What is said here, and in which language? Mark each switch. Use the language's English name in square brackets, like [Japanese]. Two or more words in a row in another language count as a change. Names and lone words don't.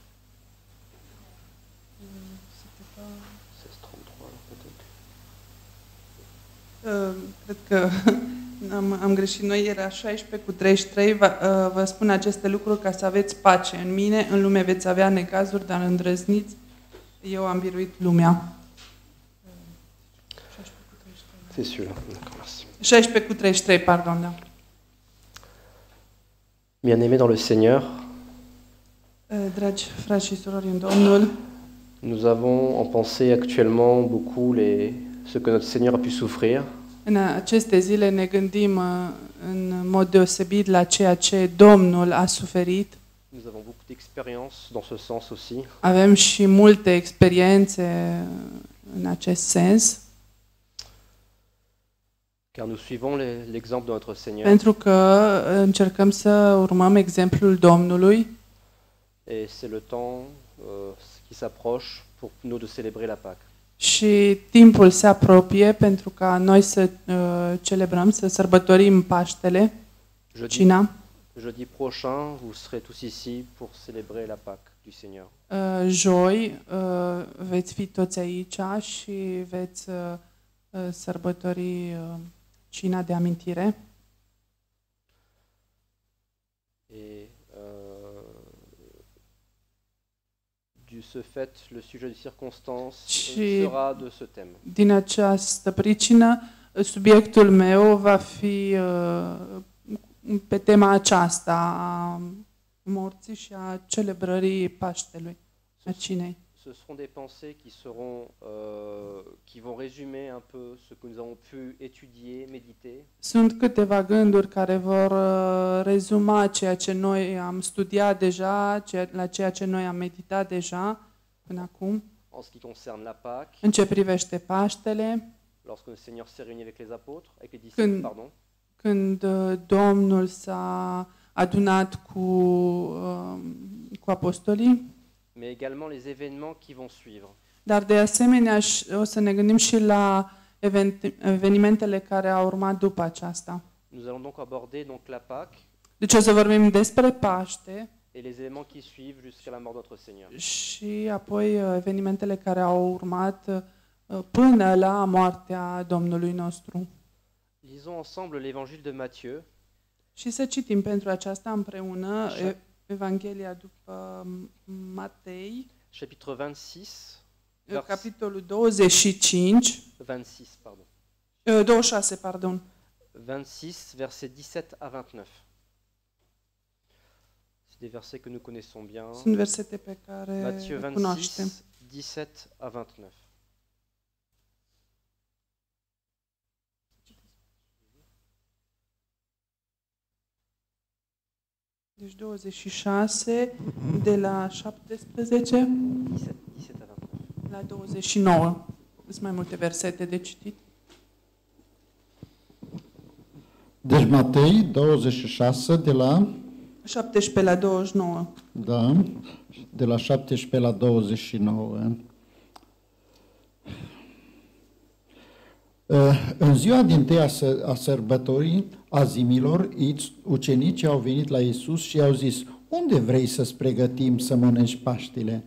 [French] C'est 33, peut-être. [Romanian] Cred că am greșit. Noi era 16:33. Vă spun aceste lucruri ca să aveți pace în mine. În lume veți avea necazuri, dar îndrăzniți. Eu am biruit lumea. [French] C'est celui-là. D'accord, merci. [Romanian] 16:33, pardon, da. [French] Bien-aimés dans le Seigneur, [Romanian] Dragi frați și surori în Domnul, [French] nous avons en pensée actuellement beaucoup ce que notre Seigneur a pu souffrir. [Romanian] în aceste zile ne gândim în mod deosebit la ceea ce Domnul a suferit. [French] Nous avons beaucoup d'expériences dans ce sens aussi. [Romanian] Avem și multe experiențe în acest sens, [French] Car nous suivons l'exemple de notre Seigneur. [Romanian] pentru că încercăm să urmăm exemplul Domnului [French] Et c'est le temps qui s'approche pour nous de célébrer la Pâque. [Romanian] și timpul se apropie pentru ca noi să celebrăm, să sărbătorim Paștele, cina. [French] Jeudi prochain, vous serez tous ici pour célébrer la Pâque du Seigneur. [Romanian] Joi veți fi toți aici și veți sărbători cina de amintire. [French] Et de ce fait, le sujet de circonstance sera de ce thème. [Romanian] Din această pricină, subiectul meu va fi pe tema aceasta a morții și a celebrării Paștelui, a cinei. [French] Ce seront des pensées qui vont résumer un peu ce que nous avons pu étudier, méditer. [Romanian] Sunt câteva gânduri care vor rezuma ceea ce noi am studiat deja, la ceea ce noi am meditat deja până acum. [French] En ce qui concerne la Pâque, [Romanian] în ce privește Paștele, [French] lorsque le Seigneur s'est réuni avec les apôtres, avec les disciples, pardon. [Romanian] Când Domnul s-a adunat cu apostolii, [French] mais également les événements qui vont suivre. [Romanian] dar de asemenea o să ne gândim și la evenimentele care au urmat după aceasta. [French] Nous allons donc aborder donc la Pâque [Romanian] Deci o să vorbim despre Paște [French] et les éléments qui suivent jusqu'à la mort de notre Seigneur. [Romanian] și apoi evenimentele care au urmat până la moartea Domnului nostru. [French] Lisons ensemble l'évangile de Matthieu, [Romanian] Și să citim pentru aceasta împreună Așa. Evanghelia după Matei, [French] chapitre 26, vers [Romanian] capitolul 25, [French] 26, pardon. [Romanian] 26, pardon. [French] 26, versets 17 à 29. C'est des versets que nous connaissons bien. [Romanian] Sunt versete pe care [French] Matthieu [Romanian] le cunoaștem. [French] 26, 17 à 29. [Romanian] Deci 26 de la 17 [French] 17, 17 à 29. [Romanian] la 29. Sunt mai multe versete de citit. Deci Matei 26 de la 17 la 29. da, de la 17 la 29. În ziua dintâi a sărbătorii azimilor, ucenicii au venit la Iisus și i-au zis: unde vrei să-ți pregătim să mănânci Paștile?